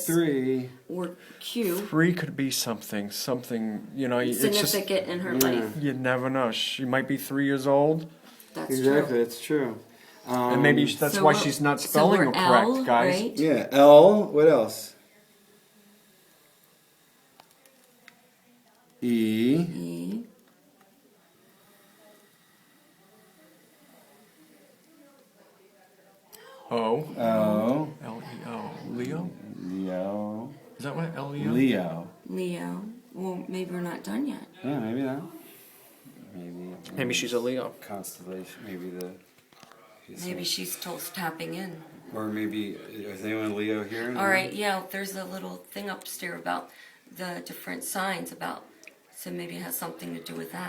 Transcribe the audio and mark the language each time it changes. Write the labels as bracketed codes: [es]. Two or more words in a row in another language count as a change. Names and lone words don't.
[en] 3. or Q, 3 could be something, it's just, significant in her life. you never know. She might be 3 years old. That's Exactly, true. that's true. And maybe that's So why we're- she's not so spelling we're it correct, L, guys. right? Yeah, L. What else? E. E. O. O. L-E-O. Leo? Leo. Is that what L-E-O? Leo. Leo. Well, maybe we're not done yet. Yeah, maybe not. Maybe she's a Leo. Constellation. Maybe she's still tapping in. Or maybe, is anyone Leo here? All right, yeah, there's a little thing upstairs about the different signs so maybe it has something to do with that.